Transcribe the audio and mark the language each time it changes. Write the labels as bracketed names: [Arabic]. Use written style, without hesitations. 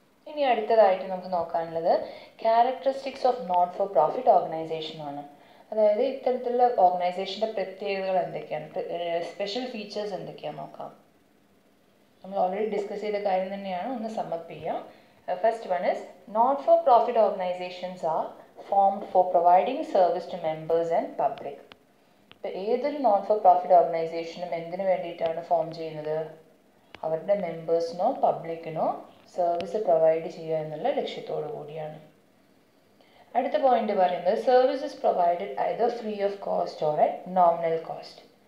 [Malayalam] ഇനി അടുത്തതായിട്ട് നമുക്ക് നോക്കാനുള്ളത് [English] characteristics of not for profit organisation [Malayalam] ആണ്. അതായത് ഇത്തരത്തിലുള്ള ഓർഗനൈസേഷൻ്റെ പ്രത്യേകതകൾ എന്തൊക്കെയാണ്, സ്പെഷ്യൽ ഫീച്ചേഴ്സ് എന്തൊക്കെയാണെന്ന് നോക്കാം. നമ്മൾ ഓൾറെഡി ഡിസ്കസ് ചെയ്ത കാര്യം തന്നെയാണ്, ഒന്ന് സമ്മപ്പ് ചെയ്യാം. [English] First one is not-for-profit organizations are formed for providing service to members and public. [Malayalam] ഇപ്പോൾ ഏതൊരു നോട്ട് ഫോർ പ്രോഫിറ്റ് ഓർഗനൈസേഷനും എന്തിനു വേണ്ടിയിട്ടാണ് ഫോം ചെയ്യുന്നത്? അവരുടെ മെമ്പേഴ്സിനോ പബ്ലിക്കിനോ സർവീസ് പ്രൊവൈഡ് ചെയ്യുക എന്നുള്ള ലക്ഷ്യത്തോടു കൂടിയാണ്. അടുത്ത പോയിന്റ് പറയുന്നത് [English] Services provided either free of cost or at nominal cost.